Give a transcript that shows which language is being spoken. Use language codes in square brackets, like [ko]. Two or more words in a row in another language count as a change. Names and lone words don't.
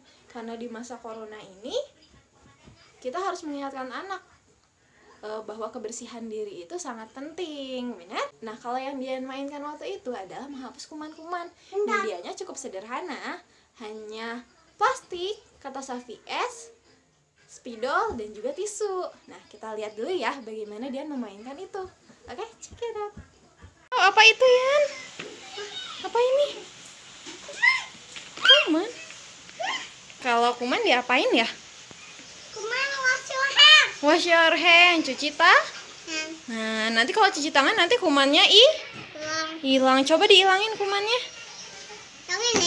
[id] Karena di masa corona ini kita harus mengingatkan anak bahwa kebersihan diri itu sangat penting, benar? Nah, kalau yang Dian mainkan waktu itu adalah menghapus kuman-kuman. Medianya cukup sederhana, hanya plastik, kertas HVS, spidol, dan juga tisu. Nah, kita lihat dulu ya bagaimana Dian memainkan itu. Oke, [en] check it out. [id] Oh, apa itu, Yan? Apa ini? Kuman. Kalau kuman diapain ya? [en] Kuman wash your hand. Wash your hand, [id] cuci Nah, nanti kalau cuci tangan nanti kumannya hilang. Coba dihilangin kumannya. Yang ini?